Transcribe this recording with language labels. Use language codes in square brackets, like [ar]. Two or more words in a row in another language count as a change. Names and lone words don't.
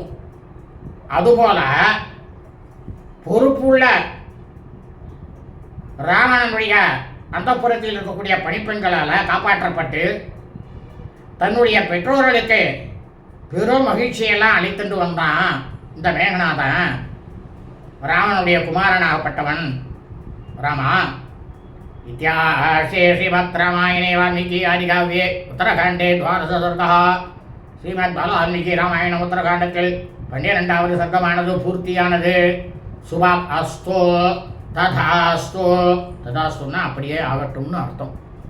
[ta] அதுபோல பொறுப்புள்ள ராவணனுடைய அந்தப்புறத்தில் இருக்கக்கூடிய பணிப்பெண்களால் காப்பாற்றப்பட்டு தன்னுடைய பெற்றோர்களுக்கு பெரும் மகிழ்ச்சியெல்லாம் அளித்துட்டு வந்தான் இந்த மேகநாதன். ராவனுடைய குமாரனாகப்பட்டவன் ராமா. [sa] इत्यार्षे श्रीमद्रामायणे वाल्मीकि आदिकाव्ये उत्तरकाण्डे द्वादशसर्गः [ta] ஸ்ரீமத் ராமாயணம் உத்தரகாண்டத்தில் 12வது சர்க்கமானது பூர்த்தியானது. [sa] शुभम् अस्तु तथास्तु, [ta] ததாஸ்துன்னா அப்படியே ஆகட்டும்னு அர்த்தம்.